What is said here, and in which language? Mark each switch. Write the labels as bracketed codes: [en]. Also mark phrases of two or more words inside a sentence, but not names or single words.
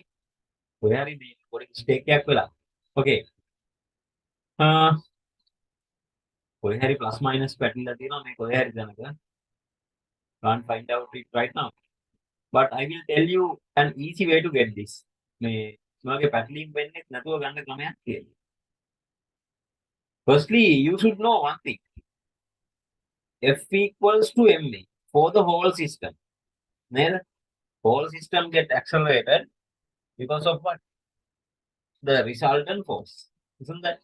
[si] ඔය හරි මේ පොඩි mistake එකක් වෙලා. Okay. කොහේ හරි [en] plus minus [si] පැටලිලා තියෙනවා මේ කොහේ හරි දැනක. [en] Can't find out it right now. But I will tell you an easy way to get this. [si] මේ ඔයාගේ පැටලින් වෙන්නේ නැතුව ගන්න ක්‍රමයක් තියෙනවා. [en] Firstly, you should know one thing. F equals to ma for the whole system. [si] Neda? [en] Whole system get accelerated because of what? The resultant force. Isn't that?